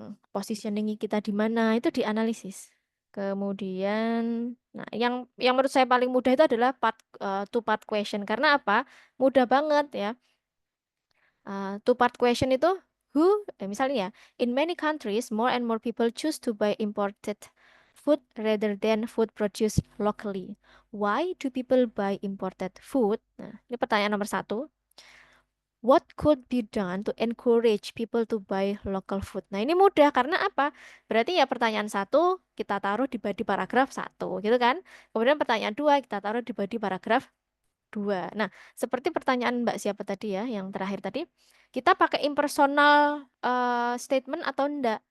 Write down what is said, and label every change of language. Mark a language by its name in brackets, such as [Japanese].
[Indonesian] Positioning kita di mana itu dianalisis. Kemudian nah yang menurut saya paling mudah itu adalah [English] two part question. [Indonesian] Karena apa? Mudah banget ya. [English] Two part question [Indonesian] itu misalnya ya, [English] in many countries more and more people choose to buy imported food rather than food produced locally. Why do people buy imported food? [Indonesian] Nah, ini pertanyaan nomor 1. [English] What could be done to encourage people to buy local food? [Indonesian] Nah, ini mudah karena apa? Berarti ya pertanyaan 1 kita taruh di body paragraf 1, gitu kan? Kemudian pertanyaan 2 kita taruh di body paragraf 2. Nah, seperti pertanyaan Mbak siapa tadi ya, yang terakhir tadi, kita pakai impersonal statement atau enggak?